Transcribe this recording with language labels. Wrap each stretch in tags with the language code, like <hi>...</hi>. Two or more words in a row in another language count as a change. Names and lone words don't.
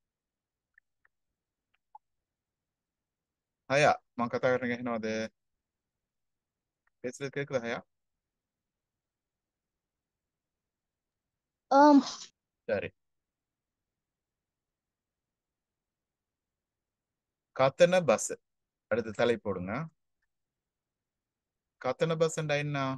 <si>ஹயா මම කතා කරන එක ඇහෙනවද?</si> <ta>பேசுறது கேக்குதா ஹயா? um, சரி. கத்தன பஸ். அடுத்து தலை போடுங்க. கத்தன பஸ் என்ன?</ta>